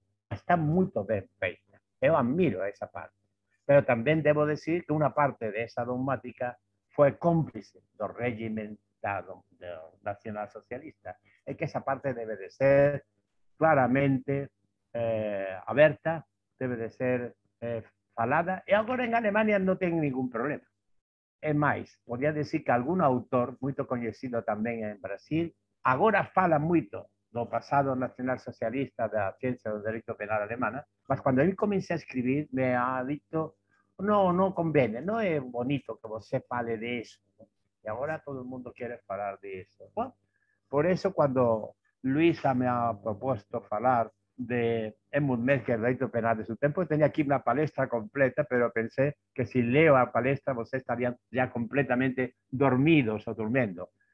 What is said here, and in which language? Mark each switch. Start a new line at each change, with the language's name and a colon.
Spanish: Está muy ben feita. Yo admiro esa parte. Pero también debo decir que una parte de esa dogmática fue cómplice del régimen nacionalsocialista. Es que esa parte debe de ser claramente abierta, debe de ser falada, y ahora en Alemania no tienen ningún problema.
Galician: É máis, podía decir que algún autor, moito coñecido tamén en Brasil, agora fala moito do pasado nacionalsocialista da ciencia do dereito penal alemana, mas cando ele comecei a escribir me ha dito non convene, non é bonito que você fale de eso. E agora todo o mundo quere falar de eso.
Spanish: Bueno, por eso cuando Luisa me ha proposto falar de Edmund Mesquer, derecho penal de su tiempo, tenía aquí una palestra completa, pero pensé que si leo la palestra, ustedes estarían ya completamente dormidos o durmiendo.